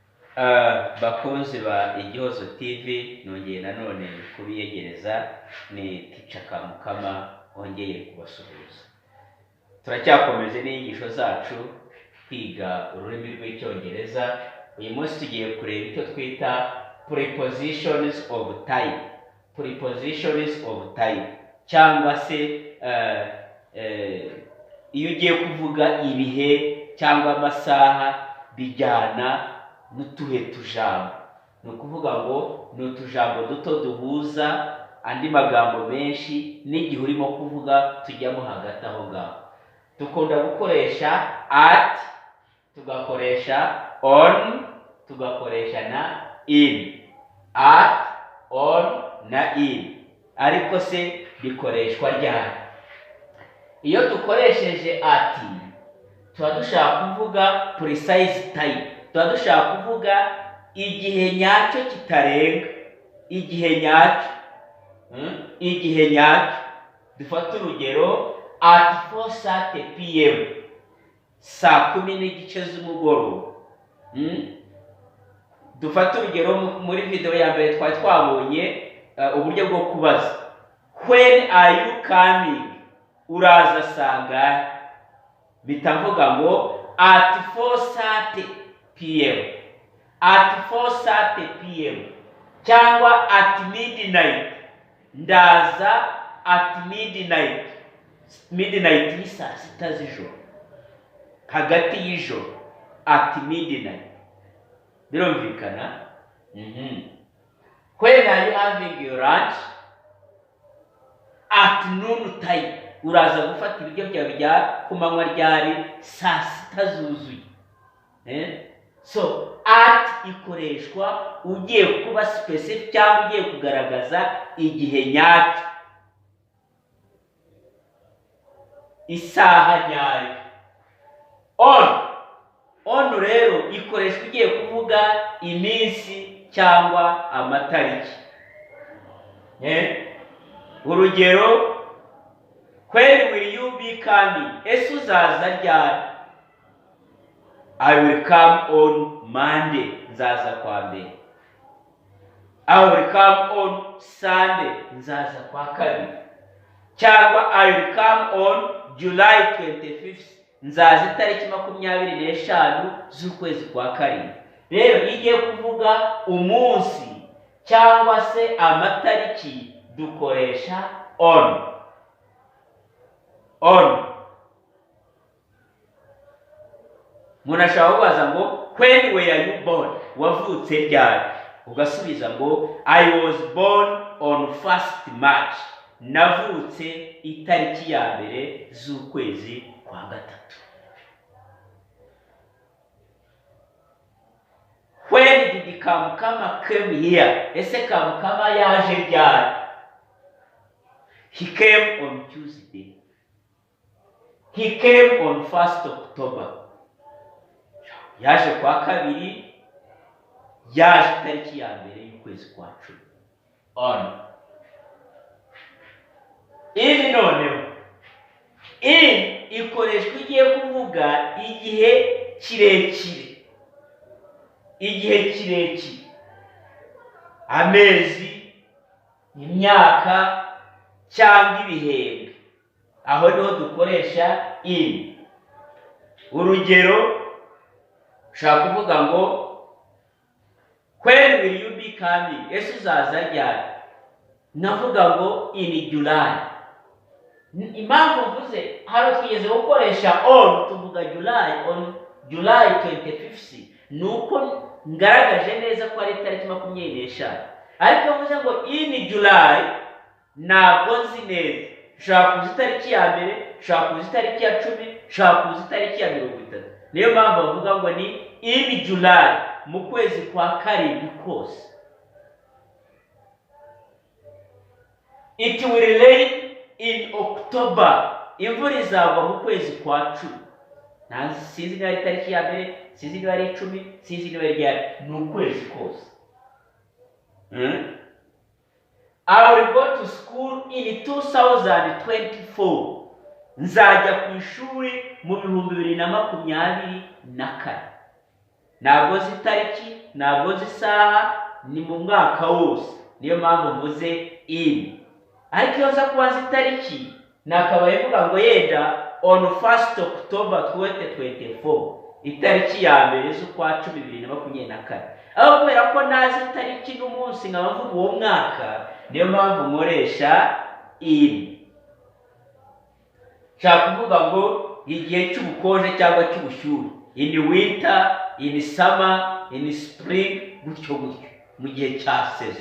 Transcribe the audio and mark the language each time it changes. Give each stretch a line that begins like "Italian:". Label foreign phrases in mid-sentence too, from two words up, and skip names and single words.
Kinyarwanda: bakunzi ba Igihozo TV, nongeye nanone kubiyegereza. Ni Teacher Kamukama wongeye kubasuhuza. Turacyakomeje n'inyigisho zacu kwiga ururimi rw'icyongereza. Uyu munsi tugiye kureba icyo twita
English: prepositions of type. Prepositions of type
Kinyarwanda: cyangwa se iyo ugiye kuvuga ibihe cyangwa amasaha bijyana n'utuhe tujambo. Ni ukuvuga ngo ni utujambo duto duhuza andi magambo menshi n'igihe urimo kuvuga tujyamo hagati aho ngaho. Dukunda gukoresha at, tugakoresha on, tugakoresha na in. At, on na in. Ariko se bikoreshwa ryari? Iyo dukoresheje ati tuba dushaka kuvuga
English: precise time.
Kinyarwanda: Tuba dushaka kuvuga igihe nyacyo kitarenga. Igihe nyacyo. Dufata urugero
English: at 4:30 PM.
Kinyarwanda: Saa 10:00 z'umugoroba. Dufata urugero muri video ya mbere twari twabonye uburyo bwo kubaza.
English: When are you coming?
Kinyarwanda: Uraza sangahe? Bitavuga ngo
English: at 4:30 PM. At 4:30 PM. Cyangwa at midnight.
Kinyarwanda: Ndaza
English: at midnight.
Kinyarwanda: Midnight ni saa 6 z'ijoro. Hagati y'ijoro.
English: At midnight.
Kinyarwanda: Birumvikana?
English: When are you having your lunch? At noon time.
Kinyarwanda: Uraza gufata ibiryo byawe bya kumanywa ryari saa 6 zuzuye. So at ikoreshwa ugiye kuba specific cyangwa ugiye kugaragaza igihe nyacyo, isaha nyayo. On rero ikoreshwa ugiye kuvuga iminsi cyangwa amatariki. Urugero,
English: when will you be coming?
Kinyarwanda: Ese uzaza ryari?
English: I will come on Monday.
Kinyarwanda: Nzaza kwa mbere.
English: I will come on Sunday.
Kinyarwanda: Nzaza kwa kabiri. Cyangwa
English: I will come on July 25th.
Kinyarwanda: Nzaza itariki 25 z'ukwezi kwa karindwi. Rero igiye kuvuga umunsi cyangwa se amatariki dukoresha on. Munashaka kubaza ngo
English: when were you born?
Kinyarwanda: Wavutse ryari? Ugasubiza ngo
English: I was born on 1st March.
Kinyarwanda: Navutse itariki ya mbere z'ukwezi kwa gatatu.
English: When did Kamukama came here?
Kinyarwanda: Ese Kamukama yaje ryari?
English: He came on Tuesday. He came on 1st October.
Kinyarwanda: Yaje kwa kabiri, yaje itariki ya mbere y'ukwezi kwa 10. On. In noneho. In ikoreshwa igiye kuvuga igihe kirekire. Igihe kirekire. Amezi, imyaka cyangwa ibihembwe. Aho niho dukoresha in. Urugero, ushaka kuvuga ngo
English: when will you be coming?
Kinyarwanda: Ese uzaza ryari? Navuga ngo
English: in July.
Kinyarwanda: Impamvu mvuze hano twigeze gukoresha on tuvuga July,
English: on July 25th.
Kinyarwanda: Nuko ngaragaje neza ko ari itariki 25. Ariko mvuze ngo
English: in July
Kinyarwanda: ntabwo nzi neza. Ushaka kuzi itariki ya mbere, ushaka kuzi itariki ya 10, ushaka kuzi itariki ya 30. Niyo mpamvu bavuga ngo ni
English: in July,
Kinyarwanda: mu kwezi kwa karindwi kose.
English: It will rain in October.
Kinyarwanda: Imvura izagwa mu kwezi kwa 10. Sinzi niba ari itariki ya mbere, sinzi niba ari 10, sinzi niba ari ryari. Ni ukwezi kose.
English: I will go to school in 2024.
Kinyarwanda: Nzajya ku ishuri mu 2024. ntabwo nzi itariki, ntabwo nzi isaha, ni mu mwaka wose. Niyo mpamvu mvuze in. Ariko iyo nza kuba nzi itariki, nakabaye mvuga ngo yenda
English: on 1st October 2024,
Kinyarwanda: itariki ya mbere z'ukwa 2024. Aho kubera ko nazi itariki n'umunsi nkaba mvuga uwo mwaka, niyo mpamvu nkoresha in. Nshaka kuvuga ngo igihe cy'ubukonje cyangwa cy'ubushyuhe,
English: in winter, in summer, in spring,
Kinyarwanda: gutyo gutyo, mu gihe cya season.